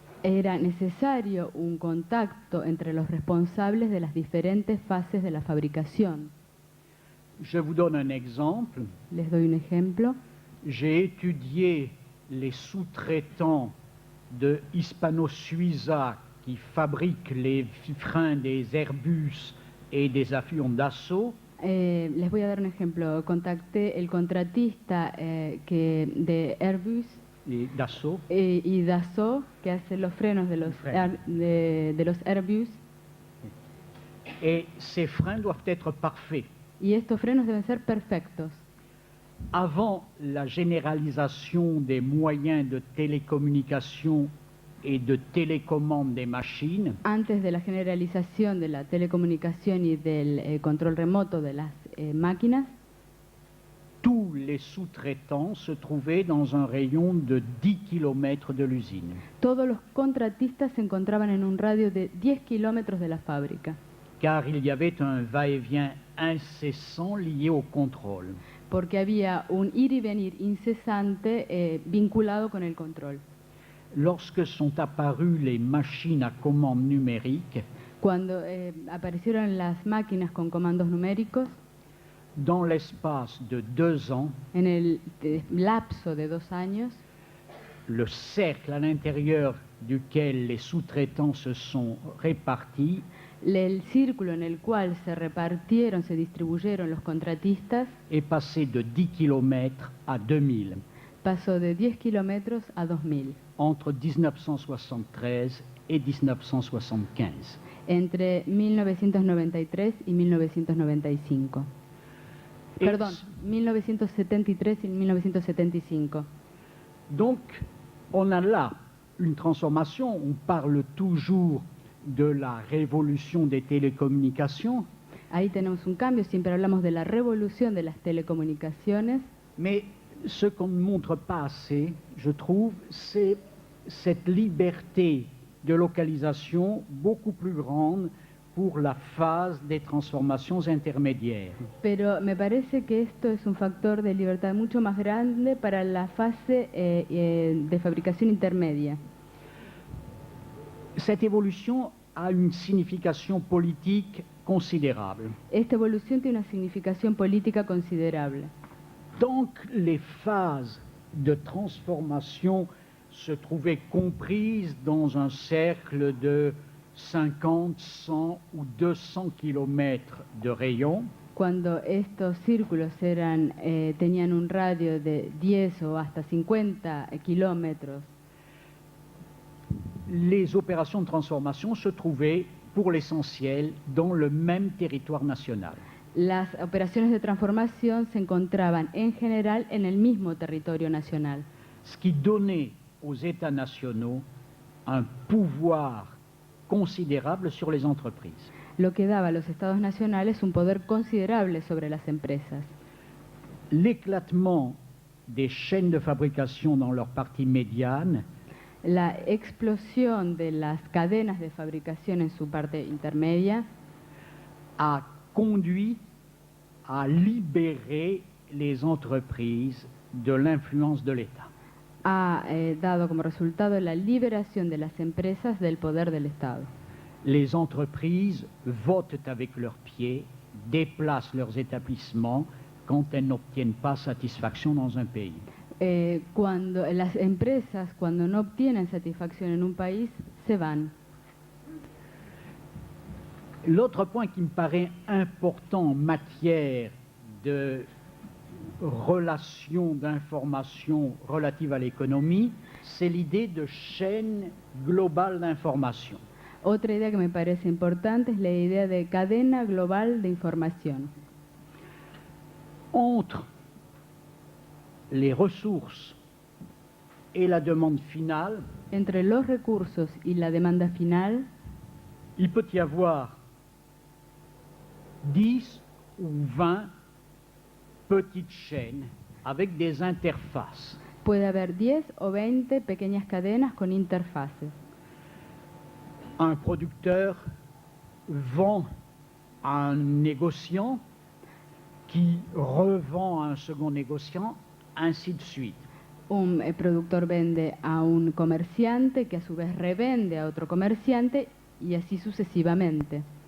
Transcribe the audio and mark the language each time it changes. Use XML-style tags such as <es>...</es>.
<es>era necesario un contacto entre los responsables de las diferentes fases de la fabricación.</es> <fr>Je vous donne un exemple.</fr> <es>Les doy un ejemplo.</es> <fr>J'ai étudié les sous-traitants de Hispano-Suiza qui fabriquent les freins des Airbus et des avions d'assaut.</fr> <es>Les voy a dar un ejemplo. Contacté el contratista de Airbus</es> <fr>Et d'assaut.</fr> <es>y Dassault, que hace los frenos de los, de los Airbus.</es> <fr>Et ces freins doivent être parfaits.</fr> <es>Y estos frenos deben ser perfectos.</es> <fr>Avant la généralisation des moyens de télécommunication et de télécommande des machines,</fr> <es>Antes de la generalización de la telecomunicación y del control remoto de las máquinas,</es> <fr>tous les sous-traitants se trouvaient dans un rayon de 10 km de l'usine.</fr> <es>todos los contratistas se encontraban en un radio de 10 kilómetros de la fábrica,</es> <fr>Car il y avait un va-et-vient incessant lié au contrôle.</fr> <es>porque había un ir y venir incesante vinculado con el control.</es> <fr>Lorsque sont apparues les machines à commande numérique,</fr> <es>Cuando aparecieron las máquinas con comandos numéricos,</es> <fr>dans l'espace de 2 ans,</fr> <es>en el lapso de 2 años,</es> <fr>le cercle à l'intérieur duquel les sous-traitants se sont répartis</fr> <es>el círculo en el cual se repartieron, se distribuyeron los contratistas,</es> <fr>est passé de 10 km à 2000</fr> <es>pasó de 10 kilómetros a 2000,</es> <fr>entre 1973 et 1975.</fr> <es>entre 1993 y 1995.</es> <fr>Et</fr> <es>Perdón, 1973 y 1975.</es> <fr>Donc, on a là une transformation. On parle toujours de la révolution des télécommunications,</fr> <es>Ahí tenemos un cambio, siempre hablamos de la revolución de las telecomunicaciones,</es> <fr>mais ce qu'on ne montre pas assez, je trouve, c'est cette liberté de localisation beaucoup plus grande pour la phase des transformations intermédiaires.</fr> <es>pero me parece que esto es un factor de libertad mucho más grande para la fase de fabricación intermedia.</es> <fr>Cette évolution a une signification politique considérable.</fr> <es>Esta evolución tiene una significación política considerable.</es> <fr>Tant que les phases de transformation se trouvaient comprises dans un cercle de 50, 100 ou 200 kilomètres de rayon,</fr> <es>Cuando estos círculos tenían un radio de 10 o hasta 50 kilómetros,</es> <fr>les opérations de transformation se trouvaient pour l'essentiel dans le même territoire national.</fr> <es>las operaciones de transformación se encontraban en general en el mismo territorio nacional,</es> <fr>Ce qui donnait aux États nationaux un pouvoir considérable sur les entreprises.</fr> <es>lo que daba a los estados nacionales un poder considerable sobre las empresas.</es> <fr>L'éclatement des chaînes de fabrication dans leur partie médiane</fr> <es>La explosión de las cadenas de fabricación en su parte intermedia</es> <fr>a conduit à libérer les entreprises de l'influence de l'État.</fr> <es>ha dado como resultado la liberación de las empresas del poder del Estado.</es> <fr>Les entreprises votent avec leurs pieds, déplacent leurs établissements quand elles n'obtiennent pas satisfaction dans un pays.</fr> <es>Cuando las empresas, cuando no obtienen satisfacción en un país, se van.</es> <fr>L'autre point qui me paraît important en matière de relation d'information relative à l'économie, c'est l'idée de chaîne globale d'information.</fr> <es>Otra idea que me parece importante es la idea de cadena global de información.</es> <fr>Entre les ressources et la demande finale,</fr> <es>Entre los recursos y la demanda final,</es> <fr>il peut y avoir 10 ou 20 petites chaînes avec des interfaces.</fr> <es>puede haber 10 o 20 pequeñas cadenas con interfaces.</es> <fr>Un producteur vend à un négociant qui revend à un second négociant, ainsi de suite.</fr> <es>Un productor vende a un comerciante que a su vez revende a otro comerciante y así sucesivamente.</es>